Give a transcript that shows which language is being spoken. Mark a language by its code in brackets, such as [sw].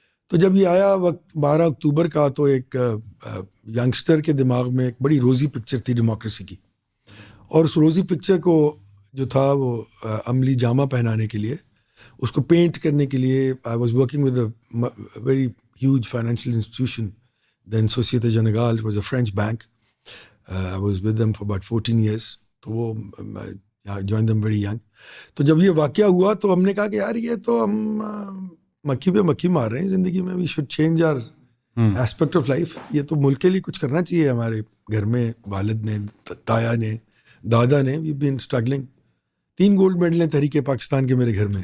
[ur] تو جب یہ آیا وقت 12 اکتوبر کا، تو ایک ینگسٹر کے دماغ میں ایک بڑی روزی پکچر تھی ڈیموکریسی کی، اور اس روزی پکچر کو جو تھا وہ عملی جامہ پہنانے کے لیے، اس کو پینٹ کرنے کے لیے [en] I was working with a very huge financial institution [ur] then سوسیتے general. [en] It was a French bank. I was with them for about 14 years. [ur] تو وہ [en] I joined them very young. [ur] تو جب یہ واقعہ ہوا تو ہم نے کہا کہ یار یہ تو ہم مکھی پہ مکھی مار رہے ہیں زندگی میں. [en] we should change our aspect of life. [ur] یہ تو ملک کے لیے کچھ کرنا چاہیے. ہمارے گھر میں والد نے، تایا نے، دادا نے [en] we've been struggling. [ur] 3 gold medal ہیں تحریک پاکستان کے میرے گھر میں.